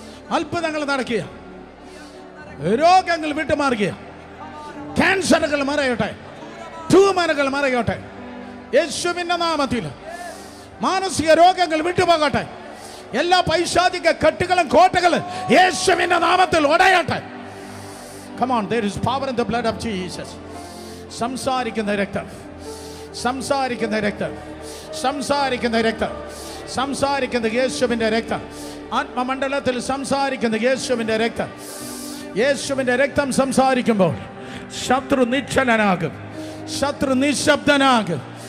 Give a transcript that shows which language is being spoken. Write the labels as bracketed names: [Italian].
[Malayalam] അത്ഭുതങ്ങൾ നടക്കുക, രോഗങ്ങൾ വിട്ടുമാറുക, ക്യാൻസറുകൾ മറയട്ടെ, ട്യൂമറുകൾ മറയട്ടെ യേശുവിന്റെ നാമത്തിൽ. മാനസിക രോഗങ്ങൾ വിട്ടുപോകട്ടെ, എല്ലാ പൈശാചിക കെട്ടുകളും കോട്ടകളും യേശുവിന്റെ നാമത്തിൽ ഉടയട്ടെ. [English] Come on, there is power in the blood of Jesus. [Malayalam] സംസാരിക്കുന്ന രക്തം, സംസാരിക്കുന്ന രക്തം, സംസാരിക്കുന്ന രക്തം, സംസാരിക്കുന്ന യേശുവിന്റെ രക്തം. ആത്മമണ്ഡലത്തിൽ സംസാരിക്കുന്ന യേശുവിന്റെ രക്തം. യേശുവിന്റെ രക്തം സംസാരിക്കുമ്പോൾ ശത്രു നിശ്ചലനാകും, ശത്രു നിശബ്ദനാകും.